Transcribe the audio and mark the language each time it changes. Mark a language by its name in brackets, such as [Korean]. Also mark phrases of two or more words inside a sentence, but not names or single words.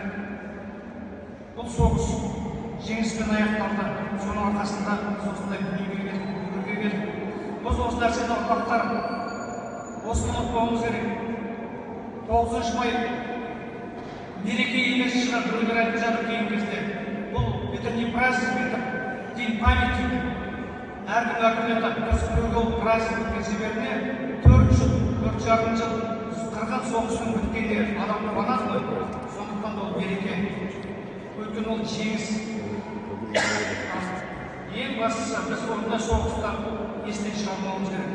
[Kazakh] Бұл соғыс жеңіспен аяқталды. Соның арқасында осындай дүниеге келдік. Біз осы нәрсені ұрпақтар осыны ұмытпауымыз керек. 9 май мереке емес шығар, біреулер айтып жатыр кейін кезде. [Russian] Бұл это не праздник, это день памяти. [Kazakh] Әркім айтады, біз біреуге ол праздник өткен себебіне 4 жыл, 4,5 жыл қырғын соғыстың біткенде адам қуанады ғой. Сондықтан да ол мереке. Өйткені ол жеңіс. Ең бастысы біз ондай соғыстан естен шығармауымыз керек.